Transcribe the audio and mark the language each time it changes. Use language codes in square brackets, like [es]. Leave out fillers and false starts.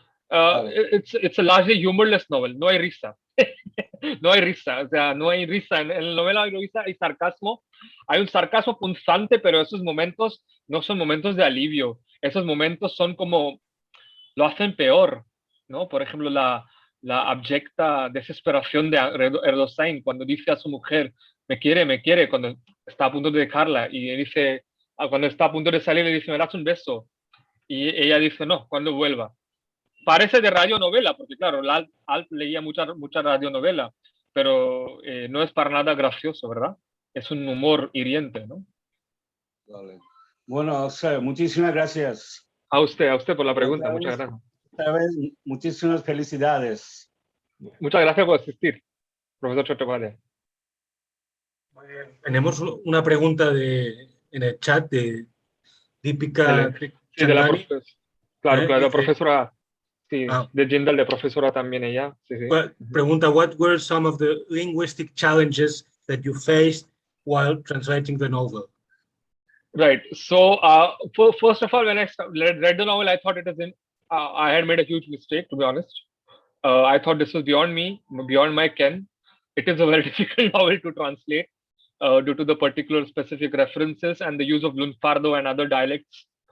[en] It's a largely humorless novel, [es] no hay risa. No hay risa, o sea, no hay risa. En la novela hay risa, hay sarcasmo, hay un sarcasmo punzante, pero esos momentos no son momentos de alivio. Esos momentos son como, lo hacen peor, ¿no? Por ejemplo, la abyecta desesperación de Erdosain cuando dice a su mujer, me quiere, cuando está a punto de dejarla, y dice, cuando está a punto de salir, le dice, me das un beso, y ella dice, no, cuando vuelva. Parece de radionovela, porque claro, Alt leía mucha radionovela, pero no es para nada gracioso, ¿verdad? Es un humor hiriente, ¿no? Vale. Bueno, Akshay, muchísimas gracias. A usted por la pregunta, muchas gracias. Esta vez, muchísimas felicidades. Muchas gracias por asistir, profesor Chattopadhyay. Muy bien. Tenemos una pregunta en el chat de Deepika. Sí, de la profesora. Claro, la profesora. Sí, Ah. de Jindal, de profesora también ella. Sí, sí. Pregunta, [en] what were some of the linguistic challenges that you faced while translating the novel? Right. So, first of all, when I read the novel, I thought I had made a huge mistake, to be honest. I thought this was beyond me, beyond my ken. It is a very difficult novel to translate due to the particular specific references and the use of lunfardo and other dialects.